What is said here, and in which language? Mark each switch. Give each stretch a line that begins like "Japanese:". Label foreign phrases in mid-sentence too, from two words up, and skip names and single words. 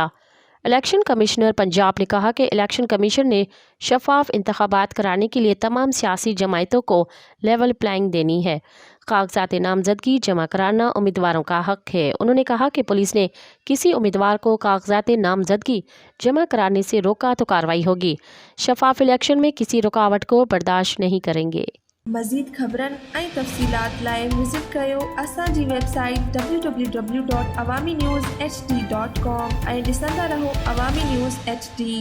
Urdu: الیکشن کمشنر پنجاب نے کہا کہ الیکشن کمیشن نے شفاف انتخابات کرانے کے لیے تمام سیاسی جماعتوں کو
English: level playing
Urdu: دینی ہے۔ کاغذات نامزدگی جمع کرانا امیدواروں کا حق ہے۔ انہوں نے کہا کہ پولیس نے کسی امیدوار کو کاغذات نامزدگی جمع کرانے سے روکا تو کارروائی ہوگی۔ شفاف الیکشن میں کسی رکاوٹ کو برداشت نہیں کریں گے۔
Sindhi: مزید خبرن ऐं तफ़सीलात लाइ विज़िट कयो असांजी वेबसाइट www.awamiNewsHD.com ऐं ॾिसंदा रहो अवामी न्यूज़ HD।